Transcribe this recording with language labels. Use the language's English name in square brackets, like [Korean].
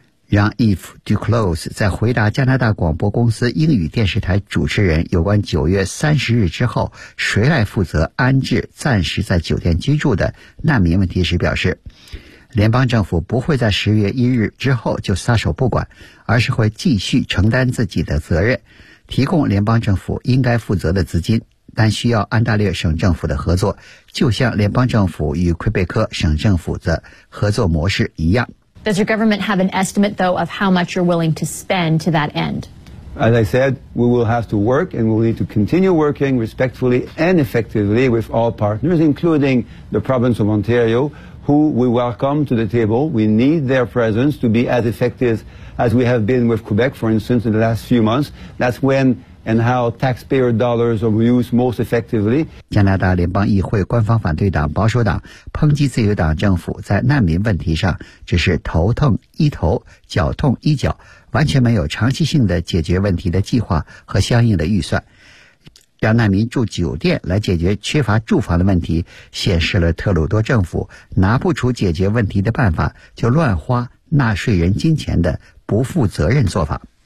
[Chinese] Jean-Yves Duclos 在回答加拿大广播公司英语电视台主持人有关9月30日之后谁来负责安置暂时在酒店居住的难民问题时表示，联邦政府不会在10月1日之后就撒手不管，而是会继续承担自己的责任，提供联邦政府应该负责的资金，但需要安大略省政府的合作，就像联邦政府与魁北克省政府的合作模式一样。 [English] Does your government have an estimate, though, of how much you're willing to spend to that end? As I said, we will have to work and we'll need to continue working respectfully and effectively with all partners, including the province of Ontario, who we welcome to the table. We need their presence to be as effective as we have been with Quebec, for instance, in the last few months. That's when and how taxpayer dollars are used most effectively. [Chinese] 加拿大联邦议会官方反对党保守党抨击自由党政府在难民问题上只是头痛医头，脚痛医脚，完全没有长期性的解决问题的计划和相应的预算。让难民住酒店来解决缺乏住房的问题，显示了特鲁多政府拿不出解决问题的办法就乱花纳税人金钱的不负责任做法。